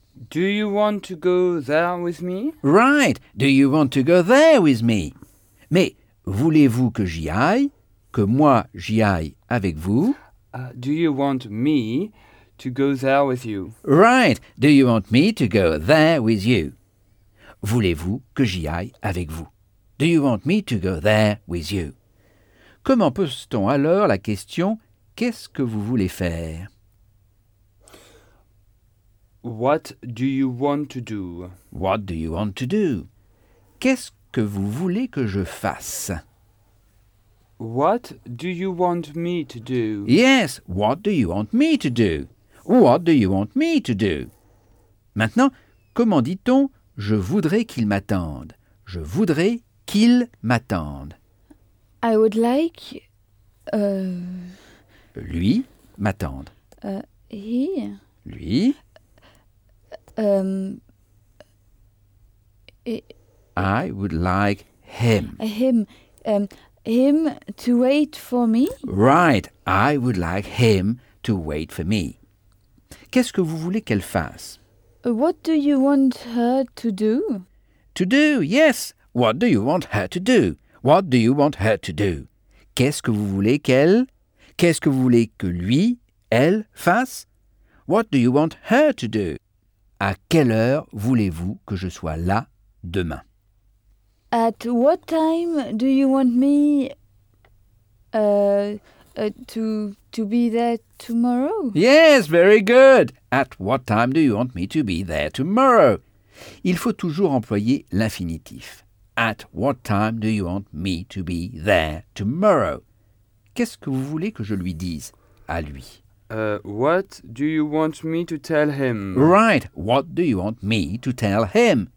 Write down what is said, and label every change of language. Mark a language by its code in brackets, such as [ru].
[en] Do you want to go there with me? Right. Do you want to go there with me? [fr] Mais voulez-vous que j'y aille, que moi j'y aille avec vous? [en] Do you want me to go there with you? Right. Do you want me to go there with you? [fr] Voulez-vous que j'y aille avec vous? [en] Do you want me to go there with you? [fr] Comment pose-t-on alors la question « qu'est-ce que vous voulez faire ?» [en] What do you want to do? What do you want to do? [fr] Qu'est-ce que vous voulez que je fasse? [en] What do you want me to do? Yes, what do you want me to do? What do you want me to do? [fr] Maintenant, comment dit-on je voudrais qu'il m'attende? Je voudrais qu'il m'attende. [en] I would like [fr] lui m'attende. [en] He lui I would like him. Him to wait for me? Right. I would like him to wait for me. [fr] Qu'est-ce que vous voulez qu'elle fasse? [en] What do you want her to do? To do, yes. What do you want her to do? What do you want her to do? [fr] Qu'est-ce que vous voulez qu'elle? Qu'est-ce que vous voulez que lui, elle, fasse? [en] What do you want her to do? [fr] À quelle heure voulez-vous que je sois là demain? [en] At what time do you want me to be there tomorrow? Yes, very good. At what time do you want me to be there tomorrow? Il faut toujours employer l'infinitif. At what time do you want me to be there tomorrow? [fr] Qu'est-ce que vous voulez que je lui dise à lui? [en] What do you want me to tell him? Right. What do you want me to tell him?